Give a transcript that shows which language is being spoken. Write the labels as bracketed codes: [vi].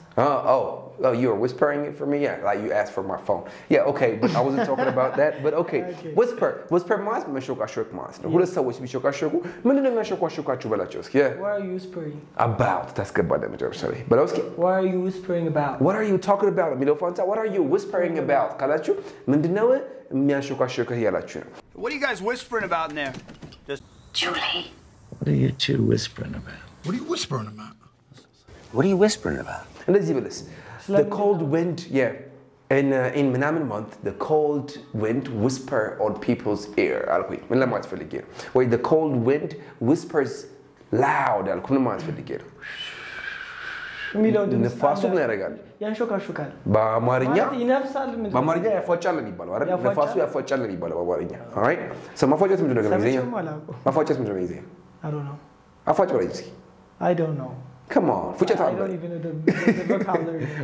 [en] Oh, you were whispering it for me? Yeah, like you asked for my phone. Yeah, okay, but I wasn't talking about that. But okay. [am] Whisper ማለት መሾካሾክ ማለት ነው. ሁለት ሰዎች ቢሾካሾኩ ምንድነው የሚያሾካሾካችሁ በላቸው እስኪ? [en] What are you whispering? [am] About. ታስገባለህ መጨረሻ ላይ በላው እስኪ. [en] What are you whispering about? What are you talking about? [am] የሚለው ፋንታ [en] what are you whispering about [am] ካላችሁ ምንድነው የሚያሾካሾክህ ያላችሁ ነው. [en] What are you guys whispering about in there? Julie. What are you two whispering about? What are you whispering about? What are you whispering about? [am] እንደዚህ ብለስ [en] the cold wind, yeah. In ምናምን month, the cold wind whisper on people's ear. [am] አልኩኝ ምን ለማለት ፈልጌ ነው? ወይ [en] the cold wind whispers loud [am] አልኩ ምን ለማለት ፈልጌ ነው? ንፋሱ ምን ያደርጋል? ያንሾካሾካል። በአማርኛ ይነፍሳል። በአማርኛ ያፏጫል የሚባለው አይደል? ንፋሱ ያፏጫል የሚባለው በአማርኛ። [en] all right? [am] so ማፏጨት ምንድን ነው በእንግሊዝኛ? ማፏጨት ምንድን ነው በእንግሊዝኛ? [en] I don't know. [am] አፏጭ በለኝ እስኪ። [en] I don't know. Come on, [am] ፉጨት አለ። [en] I don't even know the vocabulary.